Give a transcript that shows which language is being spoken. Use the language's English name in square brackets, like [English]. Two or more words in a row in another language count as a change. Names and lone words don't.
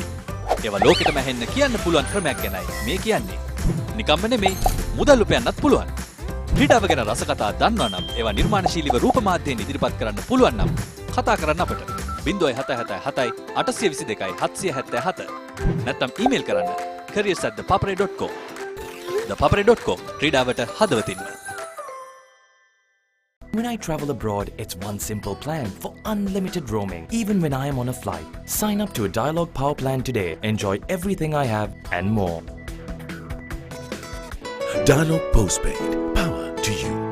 [Sinhala] ඒවා ලෝකෙටම ඇහෙන්න කියන්න පුළුවන් ක්‍රමයක් ගැනයි මේ කියන්නේ. නිකම්ම නෙමෙයි, මුදල් උපයන්නත් පුළුවන්. ක්‍රීඩාව ගැන රස කතා දන්නවා නම් ඒවා නිර්මාණශීලීව රූප මාධ්‍යයෙන් ඉදිරිපත් කරන්න පුළුවන් නම් කතා කරන්න අපට 0777 822 777 නැත්නම් ඊමේල් කරන්න careers@thepapare.com ThePapare.com ක්‍රීඩාවට හදවතින්ම [English] When I travel abroad, it's one simple plan for unlimited roaming, even when I am on a flight. Sign up to a Dialog Power plan today. Enjoy everything I have and more. Dialog Postpaid. Power to you.